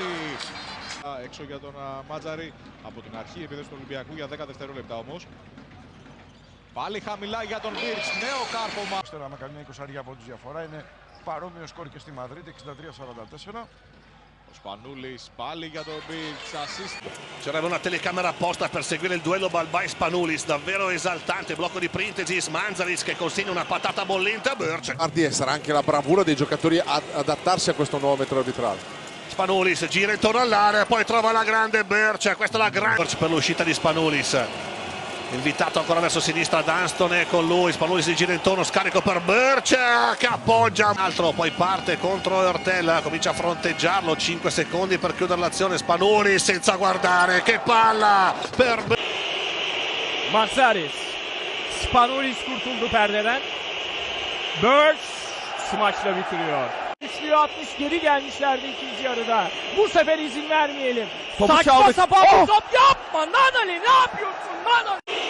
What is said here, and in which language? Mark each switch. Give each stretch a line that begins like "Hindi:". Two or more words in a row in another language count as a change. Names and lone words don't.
Greek: Έξω για τον Μάτζαρη από την αρχή επίθεση του Ολυμπιακού για 10 δευτερόλεπτα όμως. Πάλι χαμηλά για τον Μπίρτς, νέο κάρφωμα. Τώρα με καμιά 20 πόντους διαφορά είναι παρόμοιο σκορ και στη Μαδρίτη, 63-44. Ο Σπανούλης πάλι για τον Μπίρτς, assist.
Italian: C'era una telecamera apposta per seguire il duello Balbai-Spanulis, davvero esaltante, blocco di Printezis, Manzaric che consegna una patata bollente a Birch. Sarà anche la bravura dei giocatori ad adattarsi a questo nuovo metro arbitrale. Spanulis gira intorno all'area, poi trova la grande Birch, questa è la grande Birch per l'uscita di Spanulis. Invitato ancora verso sinistra Dunston e con lui Spanulis si gira intorno, scarico per Birch che appoggia. Altro poi parte contro Ortella, comincia a fronteggiarlo, 5 secondi per chiudere l'azione. Spanulis senza guardare, che palla per Matsaris.
Turkish: Spanulis kurtuldu perdeden. Birch smaçla bitiriyor. Üçlüğü atmış, geri gelmişlerdi ikinci yarıda. Bu sefer izin vermeyelim. Topu Saçma çaldık. sapan bir top yapma Nanali, ne yapıyorsun Nanali?